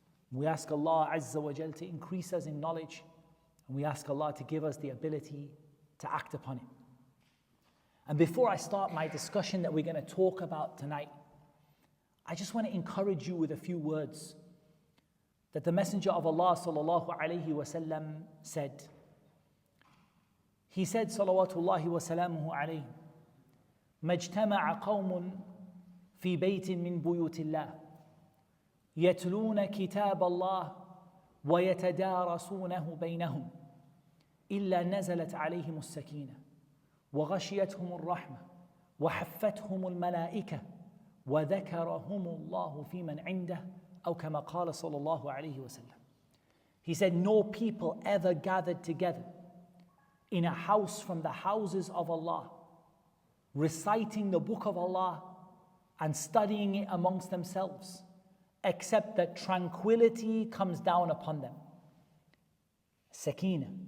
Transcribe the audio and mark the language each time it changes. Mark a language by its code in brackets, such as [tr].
[en] We ask Allah Azza wa Jal to increase us in knowledge, and we ask Allah to give us the ability to act upon it. And before I start my discussion that we're going to talk about tonight, I just want to encourage you with a few words that the Messenger of Allah sallallahu alayhi wa sallam said. He said, [ar] salawatullahi wa salamuhu alayhi, مَجْتَمَعَ قَوْمٌ فِي بَيْتٍ مِّن بُيُوتِ اللَّهِ يَتْلُونَ كِتَابَ اللَّهِ وَيَتَدَارَسُونَهُ بَيْنَهُمْ إِلَّا نَزَلَتْ عَلَيْهِمُ السَّكِينَةُ وغشيتهم الرحمة وحفتهم الملائكة وذكرهم الله في من عنده أو كما قال صلى الله عليه وسلم. [en] He said, no people ever gathered together in a house from the houses of Allah, reciting the book of Allah and studying it amongst themselves, except that tranquility comes down upon them. Sakina.